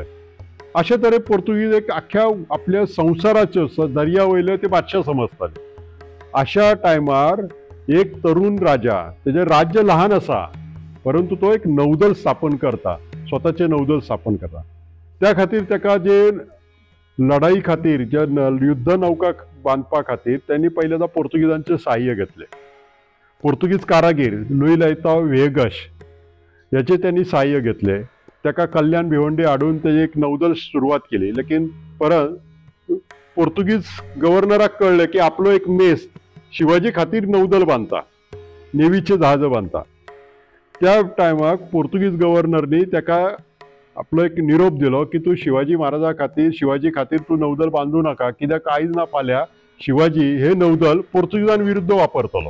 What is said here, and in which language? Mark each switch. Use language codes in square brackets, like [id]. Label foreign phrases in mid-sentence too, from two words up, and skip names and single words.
[kok] अशे तरेन पोर्तुगीज एक आख्या आपल्या संवसाराच्यो दर्या वयले ते बादशाह समजताले. अशा टायमार एक तरुण राजा, तेजें राज्य ल्हान आसा परंतु तो एक नौदल स्थापन करता, स्वताचे नौदल स्थापन करता. त्या खातीर ताका जे लढाई खातीर जे युद्ध नौका बांदपा खातीर त्यांनी पहिल्यांदा पोर्तुगीजांचे सहाय्य घेतले. [mr] पोर्तुगीज कारागीर लुईलाइताओ व्हिएगस याचे त्यांनी सहाय्य घेतले. [kok] ताका कल्याण भिवंडी हाडून तेजे एक नौदल सुरुवात केली. लेकिन परत पोर्तुगीज गव्हर्नराक कळले की आपलो एक मेस्त शिवाजी खातीर नौदल बांदता, नेवीचे जहाज बांदता. त्या टायमाक पोर्तुगीज गव्हर्नरनी ताका आपलो एक निरोप दिलो की तू शिवाजी महाराजा खातीर शिवाजी खातीर तू नौदल बांदू नाका, कित्याक आयज ना फाल्यां शिवाजी हे नौदल पोर्तुगीजां विरुद्ध वापरतलो.